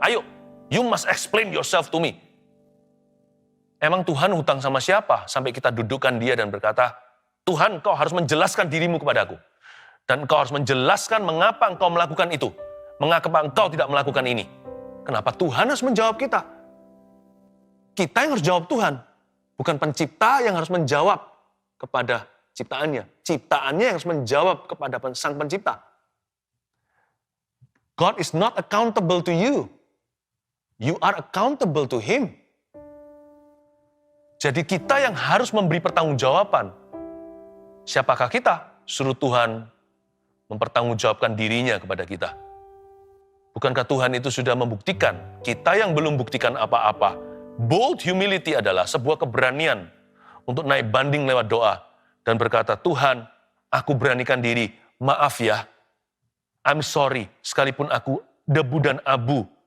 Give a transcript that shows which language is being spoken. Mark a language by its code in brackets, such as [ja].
[en] Ayo, you must explain yourself to me. [id] Emang Tuhan hutang sama siapa? Sampai kita dudukkan dia dan berkata, Tuhan, kau harus menjelaskan dirimu kepadaku. Dan kau harus menjelaskan mengapa engkau melakukan itu. Mengapa engkau tidak melakukan ini. Kenapa Tuhan harus menjawab kita? Kita yang harus jawab Tuhan. Bukan pencipta yang harus menjawab kepada ciptaannya. Ciptaannya yang harus menjawab kepada sang pencipta. [en] God is not accountable to you. You are accountable to Him. [id] Jadi kita yang harus memberi pertanggungjawaban. Siapakah kita? Suruh Tuhan mempertanggungjawabkan dirinya kepada kita. Bukankah Tuhan itu sudah membuktikan? Kita yang belum buktikan apa-apa. Bold humility adalah sebuah keberanian untuk naik banding lewat doa dan berkata, Tuhan, aku beranikan diri, maaf ya, [en] I'm sorry, [id] sekalipun aku debu dan abu.